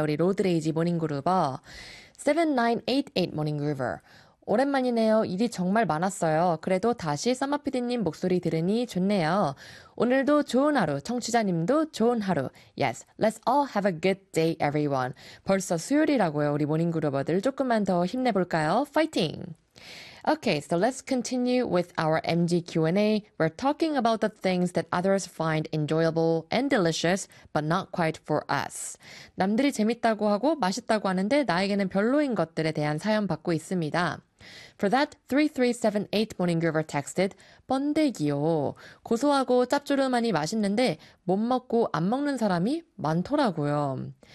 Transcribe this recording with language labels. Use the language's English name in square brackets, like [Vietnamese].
[Korean] 우리 로드레이지 모닝 그루버 7988 모닝 그루버 오랜만이네요. 일이 정말 많았어요. 그래도 다시 써머피디님 목소리 들으니 좋네요. 오늘도 좋은 하루, 청취자님도 좋은 하루. [English] Yes, let's all have a good day, everyone. [Korean] 벌써 수요일이라고요, 우리 모닝 그루버들 조금만 더 힘내볼까요? [English] Fighting! Okay, so let's continue with our MG Q&A. We're talking about the things that others find enjoyable and delicious, but not quite for us. [Korean] 남들이 재밌다고 하고 맛있다고 하는데 나에게는 별로인 것들에 대한 사연 받고 있습니다. [English] For that, 3378 Morning Groover texted, 번데기요. [Korean] 고소하고 짭조름하니 맛있는데 못 먹고 안 먹는 사람이 많더라고요.